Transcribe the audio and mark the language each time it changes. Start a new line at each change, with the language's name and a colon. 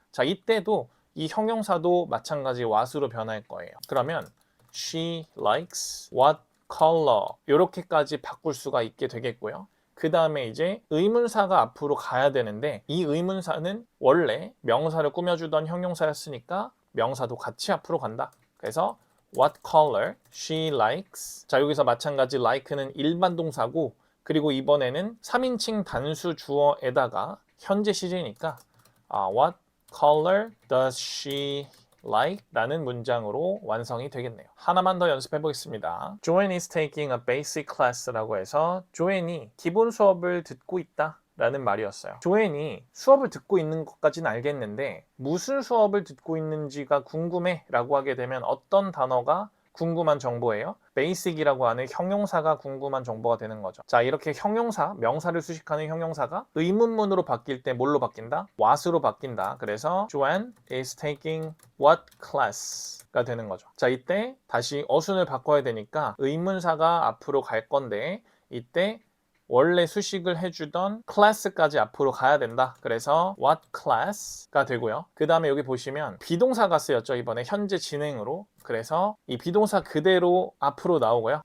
Korean: 자, 이때도 이 형용사도 마찬가지 what으로 변할 거예요. 그러면 she likes what color 이렇게까지 바꿀 수가 있게 되겠고요. 그 다음에 이제 의문사가 앞으로 가야 되는데 이 의문사는 원래 명사를 꾸며주던 형용사였으니까 명사도 같이 앞으로 간다.
English: 그래서 what color she likes.
Korean: 자, 여기서 마찬가지 like는 일반 동사고 그리고 이번에는 3인칭 단수 주어에다가 현재 시제니까 what color does she like? 라는 문장으로 완성이 되겠네요. 하나만 더 연습해 보겠습니다. Joanne is taking a basic class 라고 해서 조앤이 기본 수업을 듣고 있다 라는 말이었어요. 조앤이 수업을 듣고 있는 것까지는 알겠는데 무슨 수업을 듣고 있는지가 궁금해 라고 하게 되면 어떤 단어가 궁금한 정보예요? basic이라고 하는 형용사가 궁금한 정보가 되는 거죠. 자, 이렇게 형용사, 명사를 수식하는 형용사가 의문문으로 바뀔 때 뭘로 바뀐다? what으로 바뀐다.
English: 그래서 Joanne is taking what class가 되는 거죠.
Korean: 자, 이때 다시 어순을 바꿔야 되니까 의문사가 앞으로 갈 건데 이때 원래 수식을 해주던 class까지 앞으로 가야 된다. 그래서 what class 가 되고요. 그 다음에 여기 보시면 비동사가 쓰였죠. 이번에 현재 진행으로. 그래서 이 비동사 그대로 앞으로 나오고요.